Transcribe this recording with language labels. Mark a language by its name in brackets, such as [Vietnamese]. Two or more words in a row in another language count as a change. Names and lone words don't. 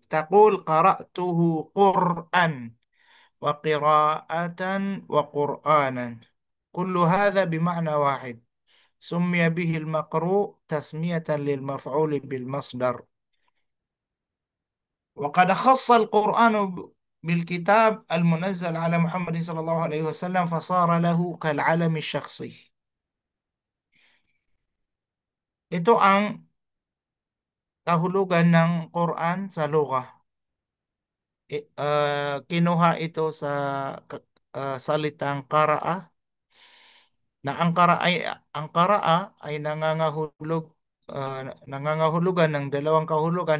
[Arabic] تقول: قرأته قرآن وقراءة وقرآنا، كل هذا بمعنى واحد، سمي به المقروء تسمية للمفعول بالمصدر. وقد خص القرآن بالكتاب المنزل على محمد صلى الله عليه وسلم، فصار له كالعلم الشخصي. [Filipino] Ito ang kahulugan ng Quran sa lugha. Kinuha ito sa salitang qara'a, na ang qara'a ay ah, nangangahulugan ng dalawang kahulugan.